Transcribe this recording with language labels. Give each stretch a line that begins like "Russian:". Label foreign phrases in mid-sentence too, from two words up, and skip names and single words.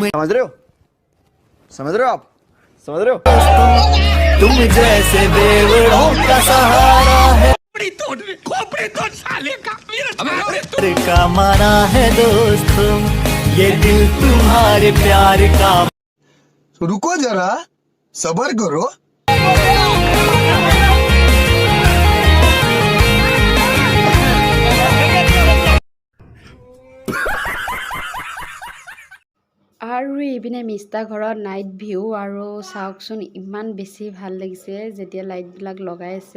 Hindi: समझ रहे हो, समझ रहे हो आप, समझ रहे हो? तुम जैसे बेवड़ों का सहारा है, का माना है दोस्तों, ये दिल तुम्हारे प्यार का। रुको जरा सबर करो।
Assamese: আৰু এইপিনে মিষ্টাৰ ঘৰত নাইট ভিউ, আৰু চাওকচোন ইমান বেছি ভাল লাগিছে যেতিয়া লাইটবিলাক লগাইছে।